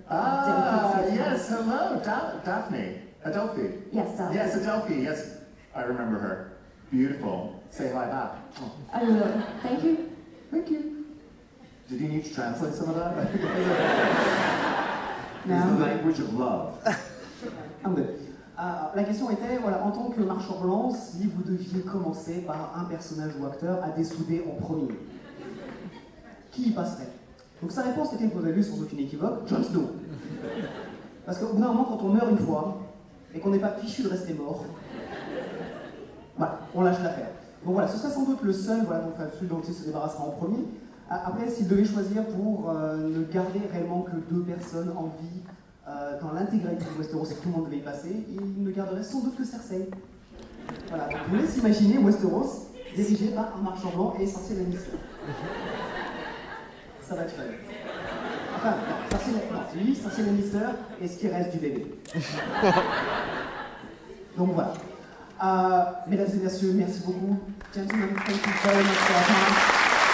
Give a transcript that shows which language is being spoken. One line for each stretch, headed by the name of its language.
English: Yes, hello, Daphne. Adelphi. Yes, Daphne. Yes, Adelphi, yes. I remember her. Beautiful. Say hi back. Oh. I will. Thank you. Thank you. Did you need to translate some of that? No. It's the language of love. I'm good.
French: La question était, voilà, en tant que marchand blanc, si vous deviez commencer par un personnage ou acteur à dessouder en premier, qui y passerait? Donc sa réponse était, vous avez vu sans aucune équivoque, Jon Snow. Parce qu'au bout d'un moment, quand on meurt une fois, et qu'on n'est pas fichu de rester mort, voilà, on lâche l'affaire. Donc voilà, ce serait sans doute le seul, voilà, donc, celui dont il se débarrassera en premier. Après, s'il devait choisir pour ne garder réellement que deux personnes en vie dans l'intégralité de Westeros et que tout le monde devait y passer, il ne garderait sans doute que Cersei. Voilà, donc, vous laissez imaginer Westeros dirigé par un marchand blanc et Cersei Lannister. Ça va être fun. Enfin, Cersei Lannister et ce qui reste du bébé. Donc voilà. Mesdames et messieurs, merci beaucoup.
English: Gentlemen, thank you very much for your time.